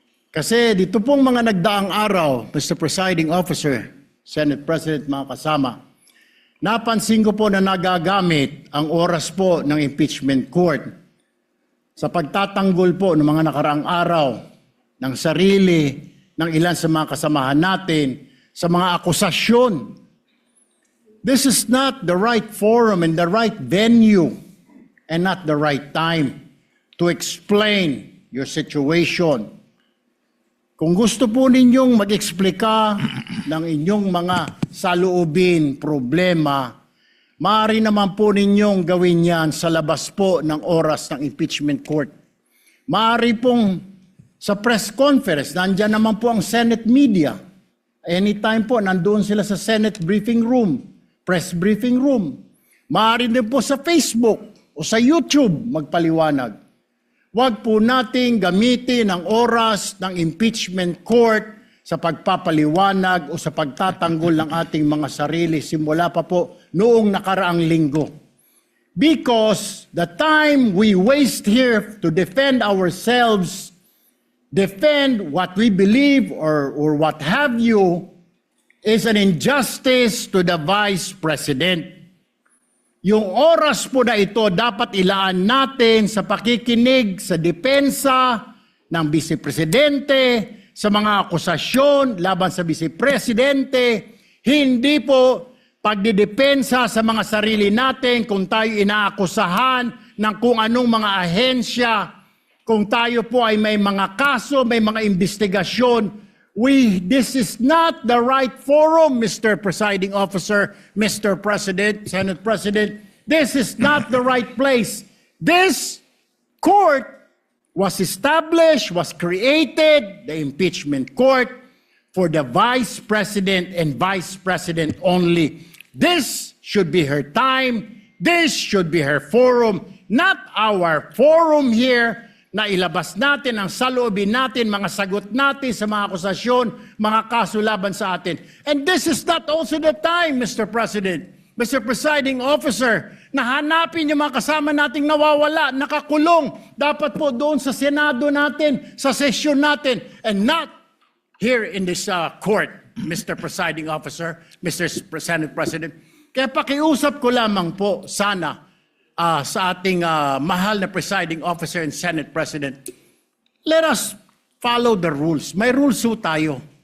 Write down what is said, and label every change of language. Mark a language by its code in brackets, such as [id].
[tl] Kasi dito pong mga nagdaang araw, Mr. Presiding Officer, Senate President, mga kasama, napansin ko po na nagagamit ang oras po ng impeachment court sa pagtatanggol po ng mga nakaraang araw ng sarili ng ilan sa mga kasamahan natin sa mga akusasyon. [en] This is not the right forum and the right venue and not the right time to explain your situation. [tl] Kung gusto po ninyong mag-eksplika ng inyong mga saloobin, problema, maaari naman po ninyong gawin yan sa labas po ng oras ng impeachment court. Maaari pong sa press conference, nandyan naman po ang Senate media. Anytime po, nandoon sila sa Senate briefing room, press briefing room. Maaari din po sa Facebook o sa YouTube magpaliwanag. Huwag po nating gamitin ang oras ng impeachment court sa pagpapaliwanag o sa pagtatanggol ng ating mga sarili simula pa po noong nakaraang linggo. [en] because the time we waste here to defend ourselves, defend what we believe or what have you, is an injustice to the Vice President. [tl] Yung oras po na ito dapat ilaan natin sa pakikinig sa depensa ng Vice Presidente, sa mga akusasyon laban sa Vice Presidente, hindi po pagdidepensa sa mga sarili natin kung tayo inaakusahan ng kung anong mga ahensya, kung tayo po ay may mga kaso, may mga investigasyon. [en] This is not the right forum, Mr. Presiding Officer, Mr. President, Senate President. This is not the right place. This court was established, was created, the impeachment court, for the Vice President and Vice President only. This should be her time. This should be her forum, not our forum here [tl] na ilabas natin ang saloobin natin, mga sagot natin sa mga akusasyon, mga kaso laban sa atin. [en] And this is not also the time, Mr. [tl] President, Mr. Presiding Officer, na hanapin yung mga kasama nating nawawala, nakakulong, dapat po doon sa Senado natin, sa sesyon natin, [en] and not here in this court, [tl] Mr. Presiding Officer, Mr. Senate President. Kaya pakiusap ko lamang po, sana, sa ating mahal na Presiding Officer and Senate President, [en] let us follow the rules. [tl] May rules ho tayo.